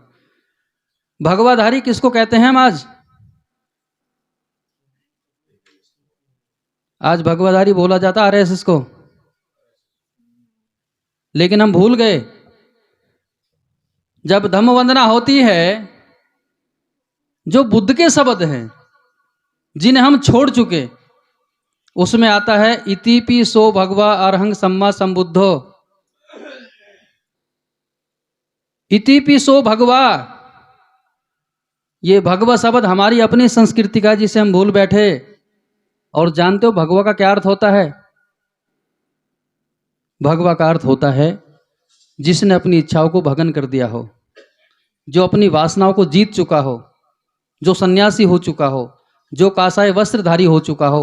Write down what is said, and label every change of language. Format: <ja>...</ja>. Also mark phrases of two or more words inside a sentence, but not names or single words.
<hi>भगवाधारी किसको कहते हैं हम आज? आज भगवाधारी बोला जाता आरएसएस को, लेकिन हम भूल गए। जब धम्म वंदना होती है, जो बुद्ध के शब्द हैं जिन्हें हम छोड़ चुके, उसमें आता है</hi> <pi>इतिपि सो भगवा अरहंग सम्मा संबुद्धो। इतिपि सो भगवा,</pi> <hi>ये भगवा शब्द हमारी अपनी संस्कृति का, जिसे हम भूल बैठे। और जानते हो भगवा का क्या अर्थ होता है? भगवा का अर्थ होता है जिसने अपनी इच्छाओं को भगन कर दिया हो, जो अपनी वासनाओं को जीत चुका हो, जो सन्यासी हो चुका हो, जो कासाय वस्त्रधारी हो चुका हो।</hi>